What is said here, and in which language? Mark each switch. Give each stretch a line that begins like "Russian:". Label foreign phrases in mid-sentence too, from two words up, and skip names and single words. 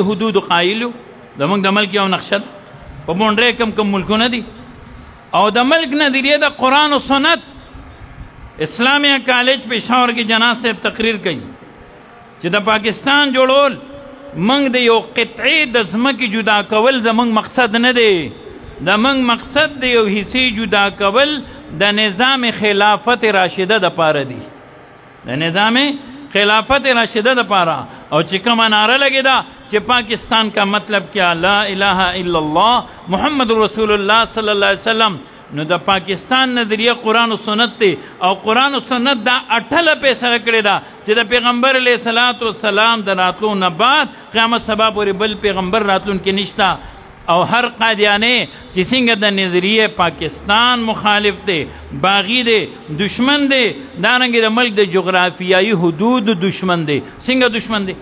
Pashto: حدودو قایل یو زموږ د ملک یو نقشه په بونډرۍ کم ملکونه دي او د ملک نظریه د قرآن و سنت اسلامیہ کالج پېښور کې جناح صاحب تقریر کوي چې د پاکستان جوړول موږ د یو قطعې د ځمکې جدا کول زموږ مقصد نه دی زموږ مقصد د یو حصې جدا کول د نظام خلافت راشده دپاره دی د نظام خلافت راشده دپاره او چې کومه نعره لګېده چې
Urdu: پاکستان کا مطلب کیا
Arabic: لا الہ الا اللہ محمد رسول اللہ صلی اللہ علیہ وسلم
Pashto: نو د پاکستان نظریه قرآن و سنت دی او قرآن و سنت دا اٹھله فیصله کړې ده چې د پیغمبر
Arabic: علیه الصلاة والسلام
Pashto: د راتلو نه بعد قیامت سبا پورې بل پیغمبر راتلونکی نشته او هر قادیانې چې څنګه د نظریه پاکستان مخالف دی باغی دی دشمن دی دارنګې د ملک د جغرافیایي حدود دشمن دی څنګه دشمن دی